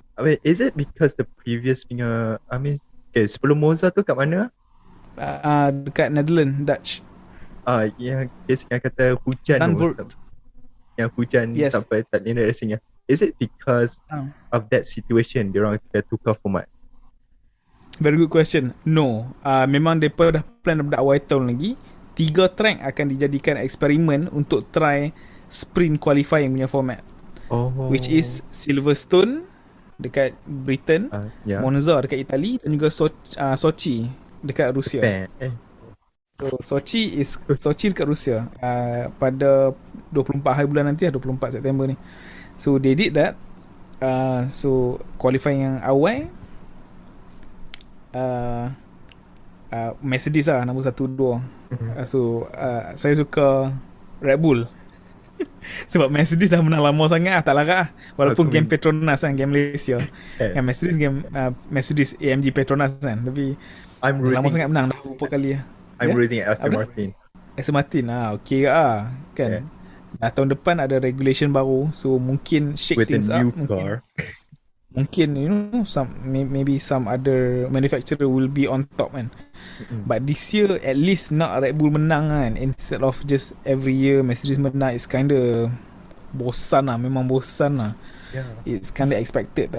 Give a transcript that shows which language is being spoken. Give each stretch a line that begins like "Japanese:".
English: I mean, is it because the previous punya, I mean, okay,
Malay: sebelum Monza tu kat mana? Dekat Netherlands, Dutch. Yang kes yang kata hujan Zandvoort. tu. Yang hujan
English: Yes.
Malay: sampai tak boleh racing.
English: Is it because of that situation
Malay: diorang tukar format?
English: Very good question. No.
Malay: Memang mereka dah plan daripada awal tahun lagi. 3 track akan dijadikan eksperimen untuk try sprint qualifying punya format.
English: Which is Silverstone
Malay: dekat Britain,
English: Yeah.
Malay: Monza dekat Itali dan juga Sochi dekat Rusia. So Sochi dekat Rusia pada 24 hari bulan nanti, 24 September ni.
English: So they did that.
Malay: So qualifying yang awal Mercedes lah nombor 1, 2. So saya suka Red Bull. Sebab Mercedes dah menang lama sangat tak larat lah. Walaupun game Petronas kan, game Malaysia yang Mercedes game Mercedes AMG Petronas kan. Tapi lama sangat menang dah beberapa kali lah.
English: I'm reading Aston Martin.
Malay: Aston Martin okay lah kan. tahun depan ada regulation baru, so mungkin shake
English: With a things up. new car. Mungkin maybe some other manufacturer will be on top kan. But this year at least
Malay: nak Red Bull menang kan,
English: instead of just every year Mercedes menang. It's kinda
Malay: bosan lah, memang bosan lah.
English: It's kinda expected.